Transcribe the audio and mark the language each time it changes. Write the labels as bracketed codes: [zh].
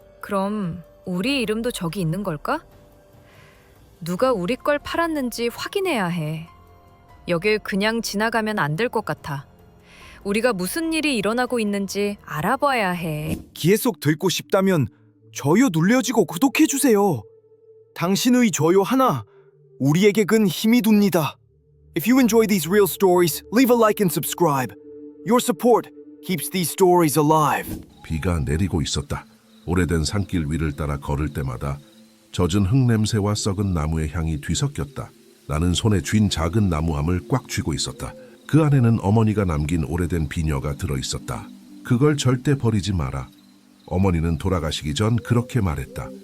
[ko] 그럼 우리 이름도 저기 있는 걸까? 누가 우리 걸 팔았는지 확인해야 해. 여길 그냥 지나가면 안 될 것 같아. 우리가 무슨 일이 일어나고 있는지 알아봐야 해. 귀에 쏙 들고 싶다면 좋아요 눌러주고 구독해주세요. 당신의 좋아요 하나 우리에게 큰 힘이 됩니다. [en] If you enjoy these real stories, leave a like and subscribe. Your support keeps these stories alive. [ko] 비가 내리고 있었다. 오래된 산길 위를 따라 걸을 때마다 젖은 흙냄새와 썩은 나무의 향이 뒤섞였다. 나는 손에 쥔 작은 나무함을 꽉 쥐고 있었다. 그 안에는 어머니가 남긴 오래된 비녀가 들어있었다. 그걸 절대 버리지 마라. 어머니는 돌아가시기 전 그렇게 말했다.